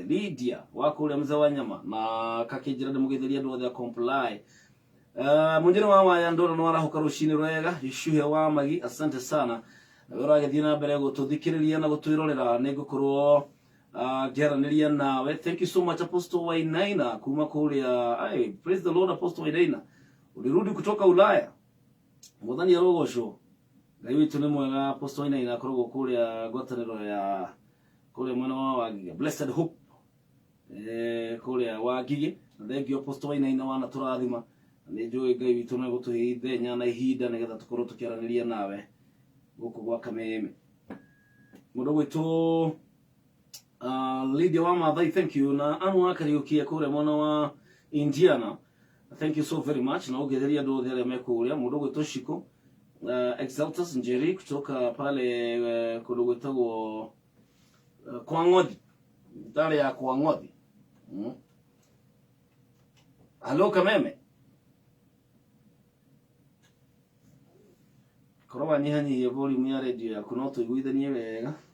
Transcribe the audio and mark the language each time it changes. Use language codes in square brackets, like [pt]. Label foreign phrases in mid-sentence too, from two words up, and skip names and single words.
[ki] Lydia wa kũrĩa mzee wa nyama na kakĩnjĩra nĩ mũgeithĩrie andũ othe a Comply. Mũnjĩra wa waya ndoro no arahuka rũcinĩ rwega. Ishuhe wa Magi, [sw] asante sana. [ki] Ũragĩthiĩ na mbere gũtũthikĩrĩria na gũtwĩrorera. Nĩ ngũkorwo ngĩaranĩria nawe. [en] Thank you so much Apostle Wainaina [ki] kuma kũrĩa. [en] Praise the Lord Apostle Wainaina. [sw] Ulirudi kutoka Ulaya. [ki] Mwathani arogocwo. Ngai witũ nĩ mwega. Apostle Wainaina akoragwo kũrĩa ngwatanĩro ya kũrĩa mwena wa Wangige. Blessed Hope. Kũrĩa Wangige. Na [en] thank you [ki] Apostle Wainaina wana tũrathima. Nĩ njũĩ Ngai witũ nĩ gũtũhe ithenya na ihinda nĩgetha tũkorwo tũkĩaranĩria nawe gũkũ gwa Kameme. Mũndũ gwitũ Lydia wa Mathai, [en] thank you. [ki] Na Anu Akariukia kũrĩa mwena wa Indiana. [en] Thank you so very much. [ki] Na ũgetheria andũ othe arĩa me kũrĩa. Mũndũ gwitũ Shiko Exaltus Njeri [sw] kutoka pale [ki] kũndũ gwĩtagwo kwa Ng'othi. Ndare ya kwa Ng'othi. Hello Kameme. Korwo wanyihanyihia volume ya radio yaku no tũiguithanie wega.